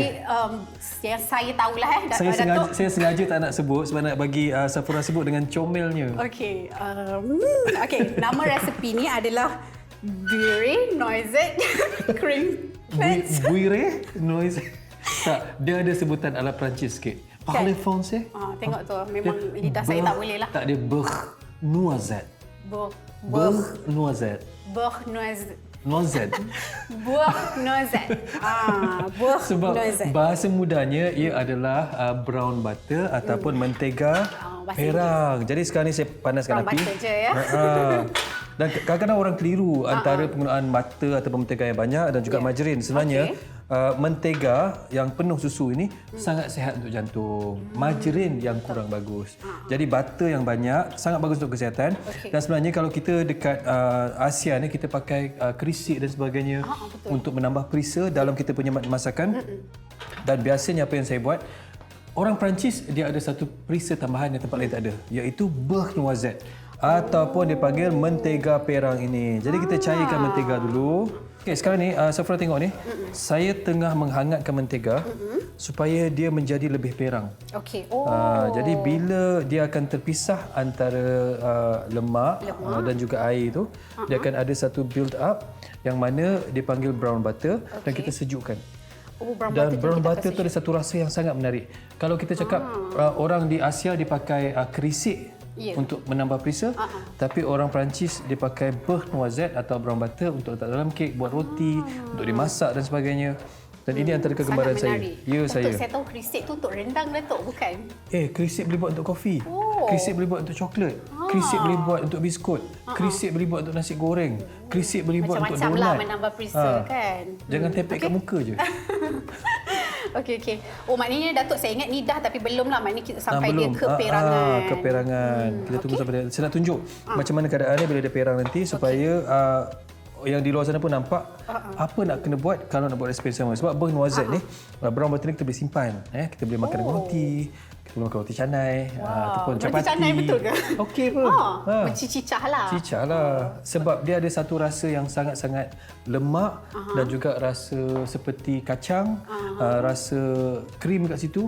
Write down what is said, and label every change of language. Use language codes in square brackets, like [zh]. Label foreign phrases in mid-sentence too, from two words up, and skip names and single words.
[ms] Yang saya tahulah Datuk. Saya sengaja tak nak sebut sebab nak bagi Sapura sebut dengan comelnya. Okey. Okey, nama resepi ni adalah Beurre Noisette Cream Cleanse. [fr] Buire noise. Tak, dia ada sebutan ala Perancis sikit. Parlez français? [ms] Tengok tu, memang lidah saya tak boleh lah. Tak, dia [fr] beurre noisette. Beurre noisette. Beurre Noisette. Noisette. Beurre Noisette. Beurre [ms] Sebab Noisette. bahasa mudanya ia adalah [en] brown butter [ms] ataupun mentega bahasa perang. Jadi sekarang ni saya panaskan Brown api. butter je ya. Dan kadang-kadang orang keliru antara penggunaan butter atau mentega yang banyak dan juga margarin. Sebenarnya mentega yang penuh susu ini sangat sihat untuk jantung. Margarin yang kurang bagus. Jadi butter yang banyak sangat bagus untuk kesihatan. Dan sebenarnya kalau kita dekat ASEAN ni kita pakai kerisik dan sebagainya untuk menambah perisa dalam kita punya masakan. Dan biasanya apa yang saya buat, orang Perancis dia ada satu perisa tambahan yang tempat lain tak ada, iaitu [fr] beurre noisette. [ms] ataupun dipanggil mentega perang ini. Jadi kita cairkan mentega dulu. Okey, sekarang ni Safra tengok ni. Saya tengah menghangatkan mentega supaya dia menjadi lebih perang. Okey. Jadi bila dia akan terpisah antara lemak dan juga air tu, dia akan ada satu [en] build up [ms] yang mana dipanggil [en] brown butter [ms] dan kita sejukkan. [en] Brown butter [ms] tu ada satu rasa yang sangat menarik. Kalau kita cakap orang di Asia dia pakai kerisik untuk menambah perisa, tapi orang Perancis dia pakai [fr] beurre noisette [ms] atau [en] brown butter [ms] untuk letak dalam kek, buat roti, untuk dimasak dan sebagainya. Dan ini antara kegemaran saya. Ya, saya. Saya tahu kerisik tu untuk rendang, Datuk, bukan? Kerisik boleh buat untuk kopi. Kerisik boleh buat untuk coklat. Kerisik boleh buat untuk biskut. Kerisik boleh buat untuk nasi goreng. Kerisik boleh buat untuk donat. Macam-macam lah menambah perisa kan. Jangan tepek kat muka je. Okey. Oh, maknanya Datuk, saya ingat ni dah tapi belum lah. Maknanya kita sampai dia ke perangan. Ke perangan. Kita tunggu sampai dia. Saya nak tunjuk macam mana keadaannya bila dia perang nanti supaya yang di luar sana pun nampak apa nak kena buat kalau nak buat resipi sama. Sebab [fr] beurre noisette [ms] ni, [en] brown butter [ms] ni kita boleh simpan. Kita boleh makan dengan roti. Kita boleh makan roti canai. Ataupun capati. Roti canai betul ke? Okey pun. Mencicah lah. Cicah lah. Sebab dia ada satu rasa yang sangat-sangat lemak dan juga rasa seperti kacang, rasa krim kat situ.